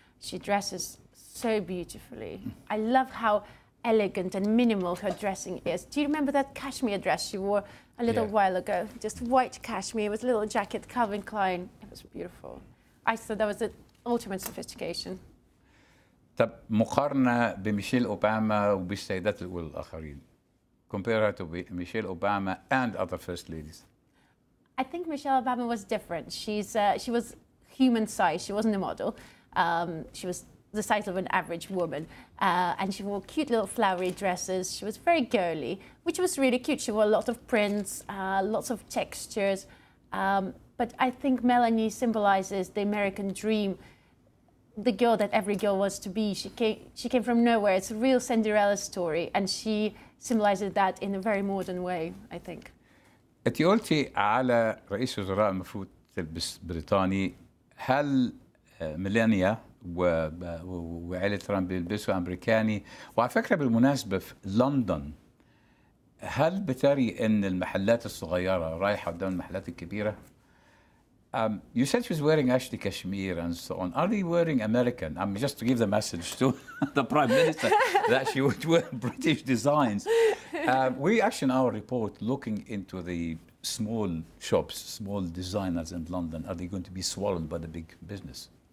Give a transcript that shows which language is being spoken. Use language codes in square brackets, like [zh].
[en] She dresses so beautifully. I love how elegant and minimal her dressing is. Do you remember that cashmere dress she wore a little while ago? Just white cashmere with a little jacket, Calvin Klein. It was beautiful. I thought that was the ultimate sophistication. [ar] طب مقارنة بميشيل أوباما وبالسيدات الأولى الآخرين. [en] Compare her to Michelle Obama and other first ladies. I think Michelle Obama was different. She was human size. She wasn't a model. She was the size of an average woman. And she wore cute little flowery dresses. She was very girly, which was really cute. She wore a lot of prints, lots of textures. But I think Melanie symbolizes the American dream, the girl that every girl wants to be. She came from nowhere. It's a real Cinderella story, and she symbolizes that in a very modern way, I think. [ar] انت قلتي على رئيس وزراء المفروض تلبس بريطاني، هل ميلانيا وعائلة ترامب بيلبسوا امريكاني؟ وعلى فكره بالمناسبه في لندن هل بتري ان المحلات الصغيره رايحه قدام المحلات الكبيره؟ [en] You said she was wearing actually cashmere and so on. Are they wearing American? Just to give the message to the Prime Minister that she would wear British designs. We actually in our report looking into the small shops, small designers in London. Are they going to be swallowed by the big business?